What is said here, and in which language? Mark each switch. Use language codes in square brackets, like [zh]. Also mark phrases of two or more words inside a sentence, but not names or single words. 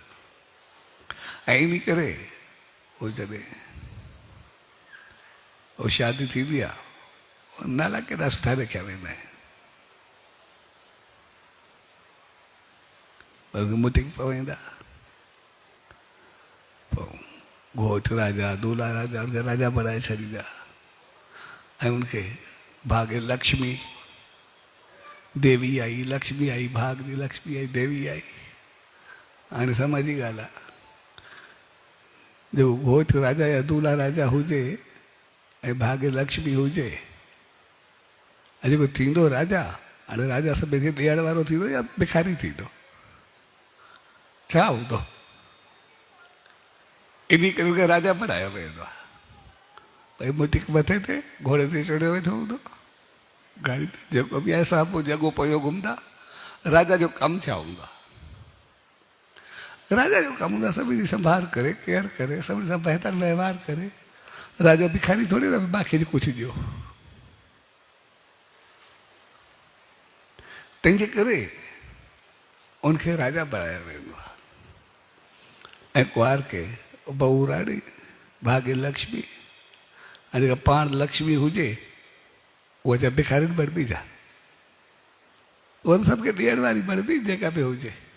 [sd] ऐं इन करे उहो जॾहिं उहो शादी थींदी आहे, नाला केॾा सुठा रखिया वेंदा आहिनि, पर मुतिक पवंदा। पोइ घोट राजा, दूल्हा राजा, उनखे राजा बनाए छॾींदा ऐं उनखे भाग्य लक्ष्मी देवी आई, लक्ष्मी आई, भाग जी लक्ष्मी आई, देवी आई। हाणे समझ जी ॻाल्हि आहे, जो घोट राजा या दूल्हा राजा हुजे ऐं भाग्य लक्ष्मी हुजे, ऐं जेको थींदो राजा, हाणे राजा सभिनि खे ॾियण वारो थींदो या भिखारी थींदो? छा हूंदो? इन करे उनखे राजा बनायो वेंदो आहे। भई मुतिक मथे ते घोड़े ते चढ़ियो वेठो हूंदो, गाड़ी ते जेको बि आहे साम्हूं जॻो पियो घुमंदा। राजा जो कमु छा हूंदो आहे? राजा जो कमु हूंदो आहे सभिनी जी संभाल करे, केयर करे, सभिनी सां बहितर व्यवहार करे। राजा भिखारी थोरी न बाक़ी कुझु ॾियो। तंहिंजे करे उनखे राजा बनायो वेंदो आहे। ऐं कुंवार खे बहू राणी, भाग्य लक्ष्मी, ऐं जेका पाण लक्ष्मी हुजे उहा जा भिखारियुनि बणबी जा, उहा त सभु खे ॾियण वारी बणबी जेका बि हुजे।